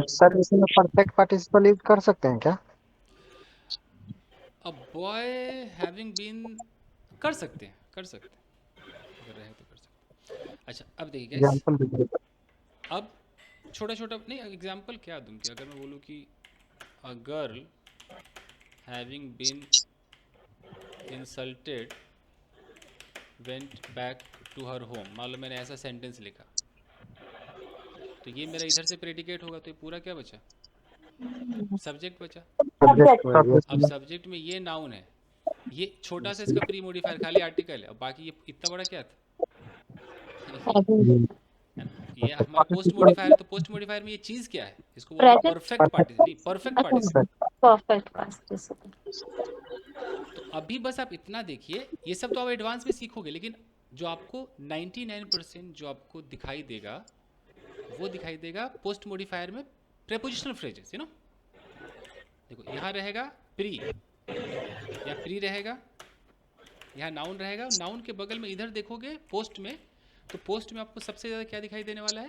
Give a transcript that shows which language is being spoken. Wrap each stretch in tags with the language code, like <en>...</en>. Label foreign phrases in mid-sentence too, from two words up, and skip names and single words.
<hi>सर इसमें</hi> <en>perfect participle use</en> <hi>कर सकते हैं क्या?</hi> <en>a boy having been</en> <hi>कर सकते हैं अगर रहे तो कर सकते हैं. अच्छा अब देखिए guys, एग्जांपल दीजिए. अब छोटा नहीं एग्जांपल क्या दूं कि अगर मैं बोलूं कि</hi> <en>a girl having been insulted went back to her home.</en> <hi>मान लो मैंने ऐसा सेंटेंस लिखा तो ये मेरा इधर से प्रेडिकेट होगा तो ये पूरा क्या बचा? सब्जेक्ट बचा. Subject. अब सब्जेक्ट में ये नाउन है, ये छोटा सा इसका</hi> <en>pre modifier</en> <hi>खाली आर्टिकल है, और बाकी ये इतना बड़ा क्या था? है ना? ये हमारा</hi> <en>post modifier</en> <hi>है, तो</hi> <en>post modifier</en> <hi>में ये चीज क्या है? इसको बोलते हैं Present</hi> <en>perfect participle,</en> <hi>नहीं</hi> <en>perfect participle. perfect participle.</en> <hi>तो अभी बस आप इतना देखिए, ये सब तो आप एडवांस में सीखोगे, लेकिन जो आपको 99% जो आपको दिखाई देगा वो दिखाई देगा</hi> <en>post modifier</en> <hi>में</hi> <en>prepositional phrases, you know.</en> <hi>देखो यहाँ रहेगा प्री, या प्री रहेगा, यहाँ नाउन रहेगा, नाउन के बगल में इधर देखोगे पोस्ट में, तो पोस्ट में आपको सबसे ज़्यादा क्या दिखाई देने वाला है?</hi>